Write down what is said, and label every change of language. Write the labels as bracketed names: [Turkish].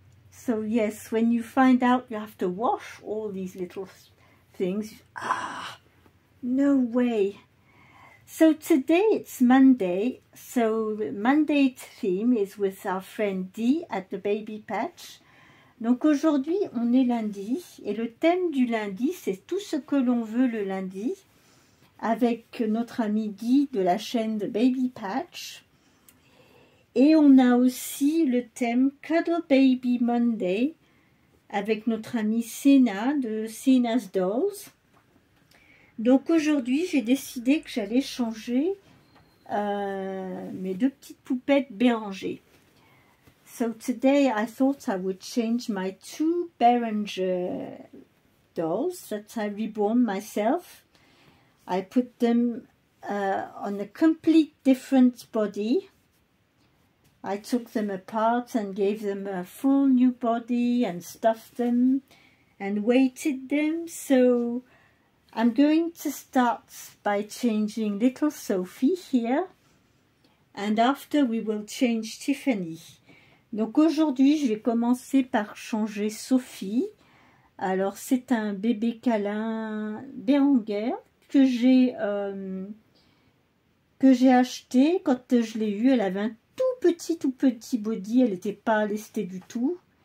[English] So yes, when you find out you have to wash all these little things, no way. So today it's Monday, so the Monday theme is with our friend Dee at the Baby Patch. [French] Donc aujourd'hui on est lundi et le thème du lundi c'est tout ce que l'on veut le lundi avec notre ami Dee de la chaîne de Baby Patch. Et on a aussi le thème Cuddle Baby Monday avec notre amie Sena de Sena's Dolls. Donc aujourd'hui, j'ai décidé que j'allais changer mes 2 petites poupettes Béranger. [English] So today I thought I would change my two Behringer dolls that I reborn myself. I put them on a complete different body. I took them apart and gave them a full new body and stuffed them and weighted them. So I'm going to start by changing little Sophie here, and after we will change Tiffany. [French] Donc aujourd'hui je vais commencer par changer Sophie. Alors c'est un bébé câlin Behringer que j'ai acheté quand je l'ai eu. Elle avait un tout petit body, elle n'était pas lestée du tout.